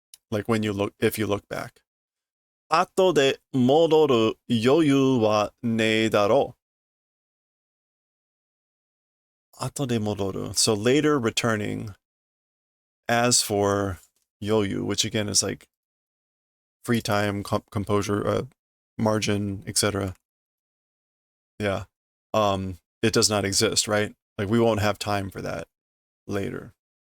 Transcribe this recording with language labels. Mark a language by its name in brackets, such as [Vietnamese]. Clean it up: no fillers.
[English] Like if you look back. [Japanese] 後で戻る余裕はねえだろう。後で戻る. [English] So later returning. As for yoyu, which again is like free time, composure, margin, etc. Yeah. It does not exist, right? Like we won't have time for that later.